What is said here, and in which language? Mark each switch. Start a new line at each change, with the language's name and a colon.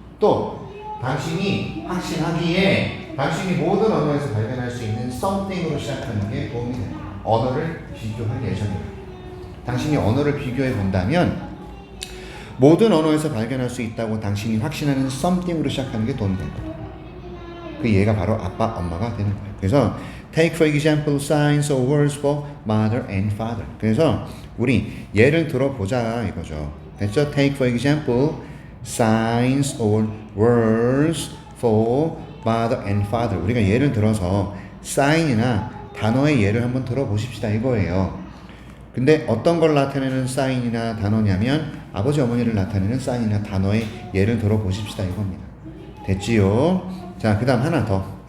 Korean: 또 당신이 확신하기에 당신이 모든 언어에서 발견할 수 있는 something으로 시작하는 게 도움이 됩니다. 언어를 비교할 예정이다. 당신이 언어를 비교해 본다면 모든 언어에서 발견할 수 있다고 당신이 확신하는 something으로 시작하는 게 도움이 될 거다. 그 얘가 바로 아빠, 엄마가 되는 거예요.
English: 그래서 take for example signs or words for mother and father.
Korean: 그래서 우리 예를 들어보자 이거죠. 됐죠?
English: Take for example signs or words for mother and father.
Korean: 우리가 예를 들어서 sign이나 단어의 예를 한번 들어보십시다 이거예요. 근데 어떤 걸 나타내는 sign이나 단어냐면 아버지 어머니를 나타내는 sign이나 단어의 예를 들어보십시다 이겁니다. 됐지요? 자, 그 다음 하나 더.